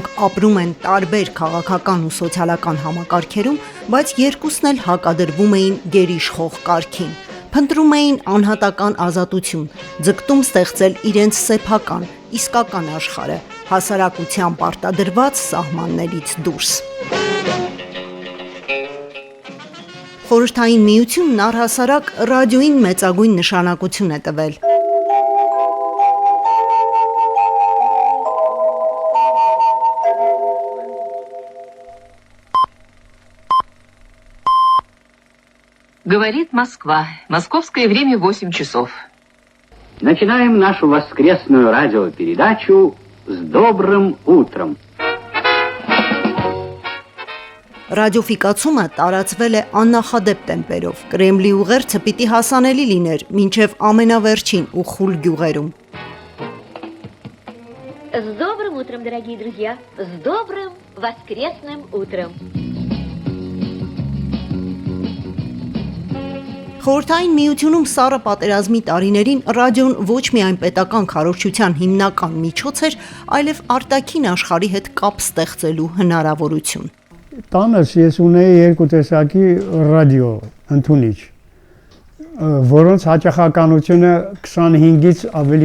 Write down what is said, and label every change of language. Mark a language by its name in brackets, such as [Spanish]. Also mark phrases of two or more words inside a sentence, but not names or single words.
[Armenian] ապրում են տարբեր քաղաքական ու սոցիալական համակարգերում, բայց երկուսն էլ հակադրվում էին գերիշխող կարգին։ Փնտրում էին անհատական ազատություն, ձգտում ստեղծել իրենց սեփական, իսկական աշխարհը, հասարակության պարտադրված սահմաններից դուրս։ Խորհրդային միությունն առհասարակ ռադիոին մեծագույն նշանակություն է տվել։ [Russian] Говорит Москва. Московское время 8 часов. Начинаем нашу воскресную радиопередачу с добрым утром. [Armenian] Ռադիոֆիկացումը տարածվել է աննախադեպ տեմպերով։ Կրեմլի ուղերձը պիտի հասանելի լիներ մինչև ամենավերջին ու խուլ գյուղերում։ [Russian] С добрым утром, дорогие друзья! С добрым воскресным утром! [Armenian] Խորհրդային միությունում սառը պատերազմի տարիներին ռադիոն ոչ միայն պետական քարոզչության հիմնական միջոց էր, այլև արտաքին աշխարհի հետ կապ ստեղծելու հնարավորություն։ Տանս ես ունեի երկու տեսակի ռադիո ընդունիչ, որոնց հաճախականությունը 25-ից ավելի